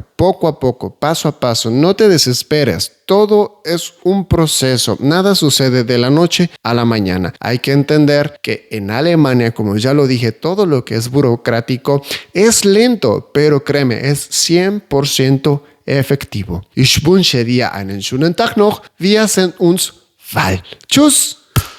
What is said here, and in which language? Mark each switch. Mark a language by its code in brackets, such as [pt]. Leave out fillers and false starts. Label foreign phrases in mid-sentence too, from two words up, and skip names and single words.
[es] Poco a poco, paso a paso, no te desesperes. Todo es un proceso. Nada sucede de la noche a la mañana. Hay que entender que en Alemania, como ya lo dije, todo lo que es burocrático es lento, pero créeme, es 100% effektivo. [de] Ich wünsche dir einen schönen Tag noch. Wir sehen uns bald. Tschüss!